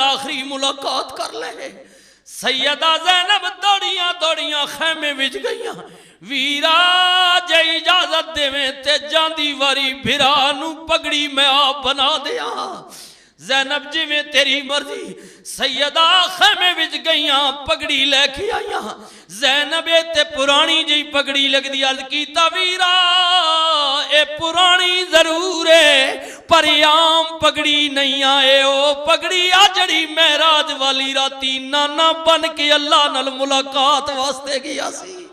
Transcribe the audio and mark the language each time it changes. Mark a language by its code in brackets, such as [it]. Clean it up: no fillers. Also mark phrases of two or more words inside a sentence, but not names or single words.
[pa] آخری ملاقات کر لے سیدہ زینب دوڑیاں خیمے وچ گئیاں ویرا جے اجازت دے میں تے جاندی واری بھرا نو پگڑی میں آپ بنا دیا زینب جی میں تیری مرضی سیدہ خیمے وچ گئیاں پگڑی لے کے آئیاں زینب تے پرانی جی پگڑی لگ دی عرض کیتا ویرا اے پرانی ضرور ہے پر عام پگڑی نہیں آئے او پگڑی آجڑی معراج والی راتی نانا بن کے اللہ نال ملاقات واسطے گیا سی